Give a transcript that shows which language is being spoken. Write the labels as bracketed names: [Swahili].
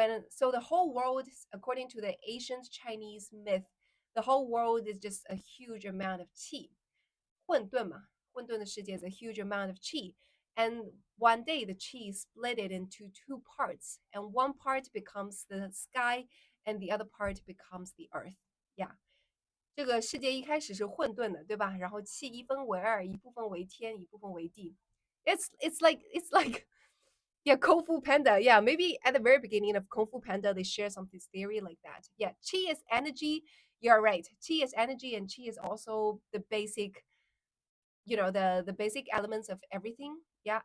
[English] So the whole world, according to the ancient Chinese myth, the whole world is just a huge amount of qi. [Chinese] 混沌嘛混沌的世界 [English] is a huge amount of qi. And one day the qi split it into two parts, and one part becomes the sky, and the other part becomes the earth. Yeah. [Chinese] 这个世界一开始是混沌的，对吧？然后气一分为二，一部分为天，一部分为地。 [English] It's like yeah, Kung Fu Panda. Yeah, maybe at the very beginning of Kung Fu Panda, they share some this theory like that. Yeah, chi is energy. You're right. Chi is energy, and chi is also the basic, the basic elements of everything. Yeah.